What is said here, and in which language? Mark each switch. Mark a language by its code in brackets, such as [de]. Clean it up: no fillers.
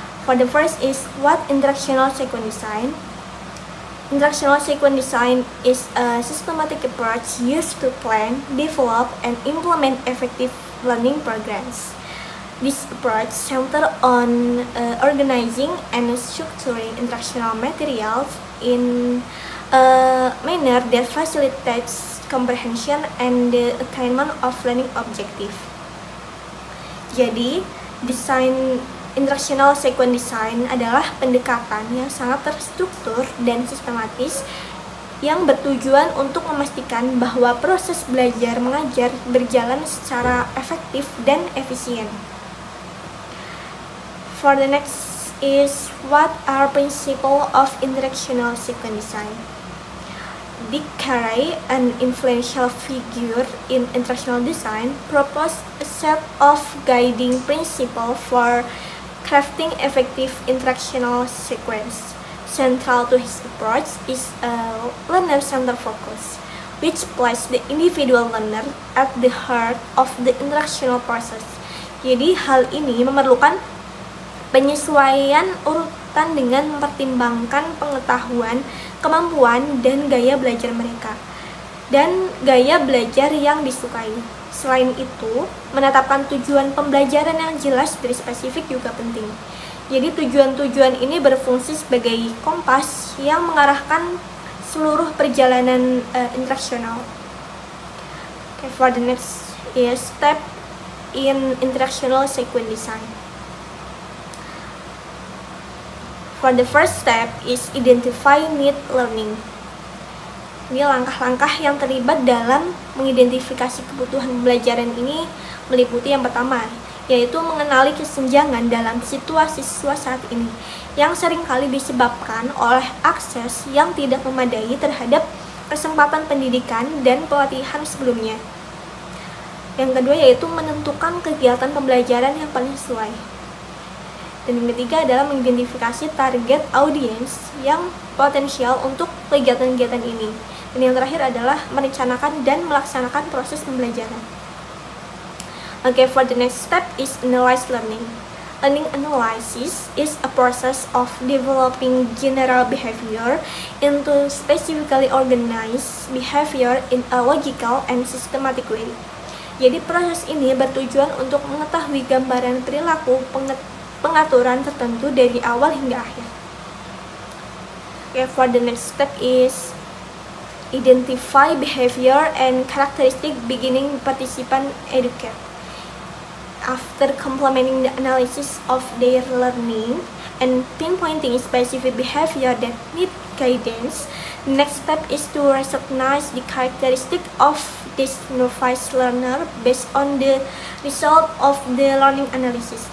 [en] For the first is what instructional sequence design. Instructional sequence design is a systematic approach used to plan, develop, and implement effective learning programs. This approach centers on organizing and structuring instructional materials in a manner that facilitates comprehension and the attainment of learning objective. [id] Jadi, desain instructional sequence design adalah pendekatan yang sangat terstruktur dan sistematis yang bertujuan untuk memastikan bahwa proses belajar mengajar berjalan secara efektif dan efisien. [en] For the next is what are principles of instructional sequence design. Dick Carey, an influential figure in instructional design, proposed a set of guiding principles for crafting effective instructional sequence. Central to his approach is a learner-centered focus, which places the individual learner at the heart of the instructional process. [id] Jadi hal ini memerlukan penyesuaian urutan dengan mempertimbangkan pengetahuan, kemampuan, dan gaya belajar mereka, dan gaya belajar yang disukai. Selain itu, menetapkan tujuan pembelajaran yang jelas dari spesifik juga penting. Jadi tujuan-tujuan ini berfungsi sebagai kompas yang mengarahkan seluruh perjalanan instruksional. [en] Okay, for the next is step in instructional sequence design. For the first step is identify need learning. [id] Ini langkah-langkah yang terlibat dalam mengidentifikasi kebutuhan pembelajaran ini meliputi yang pertama, yaitu mengenali kesenjangan dalam situasi siswa saat ini yang seringkali disebabkan oleh akses yang tidak memadai terhadap kesempatan pendidikan dan pelatihan sebelumnya. Yang kedua yaitu menentukan kegiatan pembelajaran yang paling sesuai. Dan yang ketiga adalah mengidentifikasi target audiens yang potensial untuk kegiatan-kegiatan ini. Dan yang terakhir adalah merencanakan dan melaksanakan proses pembelajaran. [en] Okay, for the next step is analyze learning. Learning analysis is a process of developing general behavior into specifically organized behavior in a logical and systematic way. [id] Jadi proses ini bertujuan untuk mengetahui gambaran perilaku pengaturan tertentu dari awal hingga akhir. [en] Okay, for the next step is identify behavior and characteristic beginning participant educate. After complementing the analysis of their learning and pinpointing specific behavior that need guidance, the next step is to recognize the characteristic of this novice learner based on the result of the learning analysis.